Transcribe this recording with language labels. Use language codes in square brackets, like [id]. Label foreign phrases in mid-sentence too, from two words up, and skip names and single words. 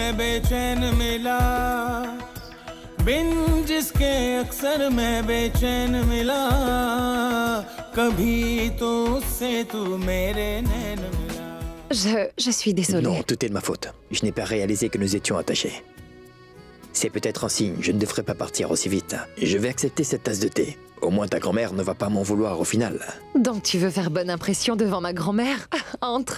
[hi] बेचैन मिला बिन जिसके अक्सर मैं बेचैन मिला कभी तो उससे तू मेरे नैन मिला [fr] Je suis désolée. Non, tout est de ma faute. Je n'ai pas réalisé que nous étions attachés. C'est peut-être un signe, je ne devrais pas partir aussi vite. Je vais accepter cette tasse de thé. Au moins ta grand-mère ne va pas m'en vouloir au final. Donc tu veux faire bonne impression devant ma grand-mère? Entre.